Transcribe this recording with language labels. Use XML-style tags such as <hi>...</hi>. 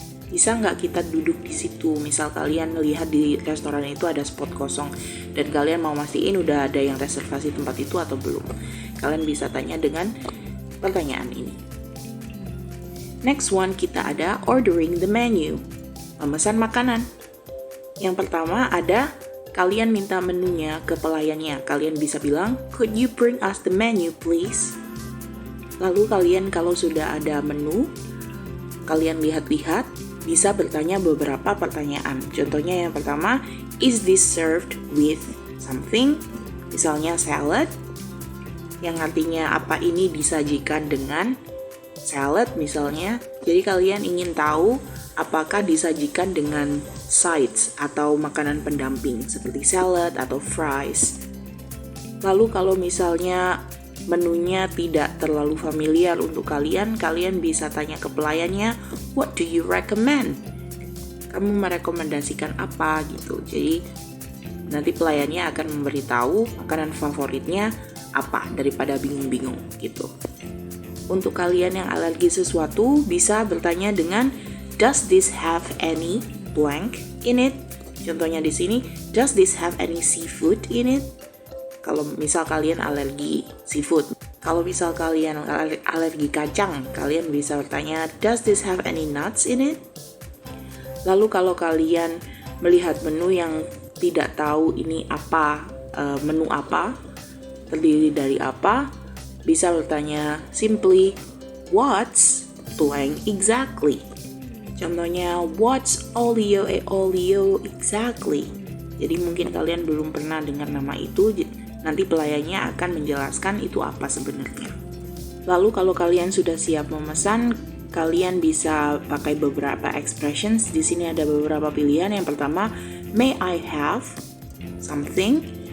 <id>Bisa nggak kita duduk di situ? Misal kalian melihat di restoran itu ada spot kosong dan kalian mau mastiin udah ada yang reservasi tempat itu atau belum. Kalian bisa tanya dengan pertanyaan ini.</id> <en>Next one,</en> <id>kita ada</id> <en>ordering the menu,</en> <id>memesan makanan. Yang pertama ada kalian minta menunya ke pelayannya. Kalian bisa bilang,</id> <en>could you bring us the menu please?</en> <id>Lalu kalian kalau sudah ada menu, kalian lihat-lihat, bisa bertanya beberapa pertanyaan. Contohnya yang pertama,</id> <en>is this served with something?</en> <id>Misalnya salad, yang artinya apa ini disajikan dengan salad misalnya. Jadi kalian ingin tahu apakah disajikan dengan sides atau makanan pendamping seperti salad atau fries. Lalu kalau misalnya menunya tidak terlalu familiar untuk kalian, kalian bisa tanya ke pelayannya,</id> <en>what do you recommend?</en> <id>Kamu merekomendasikan apa gitu. Jadi nanti pelayannya akan memberitahu makanan favoritnya apa daripada bingung-bingung gitu. Untuk kalian yang alergi sesuatu, bisa bertanya dengan</id> <en>does this have any blank in it?</en> <id>Contohnya di sini,</id> <en>does this have any seafood in it?</en> <id>Kalau misal kalian alergi seafood. Kalau misal kalian alergi kacang, kalian bisa bertanya,</id> <en>does this have any nuts in it?</en> <id>Lalu kalau kalian melihat menu yang tidak tahu ini apa, menu apa, terdiri dari apa, bisa bertanya simply,</id> <en>what's blank exactly? Contohnya, what's olio exactly?</en> <id>Jadi mungkin kalian belum pernah dengar nama itu, nanti pelayannya akan menjelaskan itu apa sebenarnya. Lalu kalau kalian sudah siap memesan, kalian bisa pakai beberapa expressions. Di sini ada beberapa pilihan. Yang pertama,</id> <en>may I have something?</en>